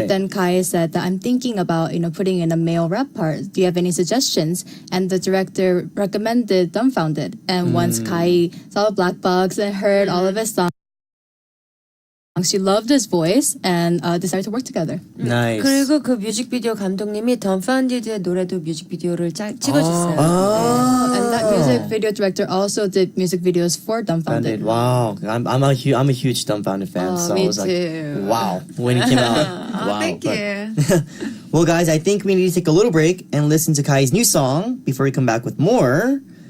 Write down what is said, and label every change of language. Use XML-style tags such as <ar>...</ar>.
<en>But then Kai said that I'm thinking about, putting in a male rap part. Do you have any suggestions? And the director recommended Dumbfounded. And once Kai saw the black box and heard all of his songs, she loved his voice and decided to work together. Nice.</en> <ko>그리고 그 뮤직비디오 감독님이 덤파운디드의 노래도 뮤직비디오를 찍어줬어요.</ko> <en>And that music video director also did music videos for Dumbfounded. Wow, I'm a huge Dumbfounded fan. So me I was like, too. wow, when it came out. Wow. Thank you. Well, guys, I think we need to take a little break and listen to Kai's new song before we come back with more.</en>